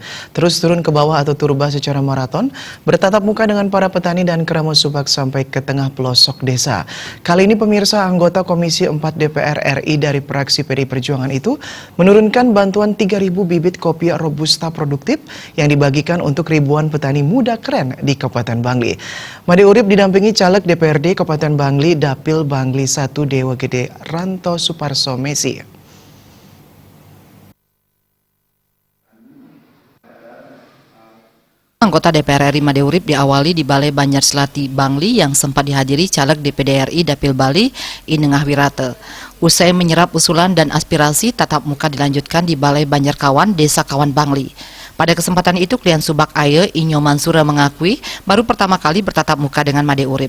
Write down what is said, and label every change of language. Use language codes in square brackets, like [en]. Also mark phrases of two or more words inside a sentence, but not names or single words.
[id] Terus turun ke bawah atau turba secara maraton, bertatap muka dengan para petani dan keramat subak sampai ke tengah pelosok desa. Kali ini pemirsa, anggota Komisi 4 DPR RI dari fraksi PDI Perjuangan itu menurunkan bantuan 3.000 bibit kopi Robusta produktif yang dibagikan untuk ribuan petani muda keren di Kabupaten Bangli. Made Urip didampingi caleg DPRD Kabupaten Bangli Dapil Bangli 1 Dewa Gede Ranto Suparso Messi. Anggota DPR RI Made Urip diawali di Balai Banjar Selati Bangli yang sempat dihadiri caleg DPD RI Dapil Bali Inengah Wirate. Usai menyerap usulan dan aspirasi, tatap muka dilanjutkan di Balai Banjar Kawan Desa Kawan Bangli. Pada kesempatan itu, klien Subak Aye Inyo Mansura mengakui baru pertama kali bertatap muka dengan Made Urip.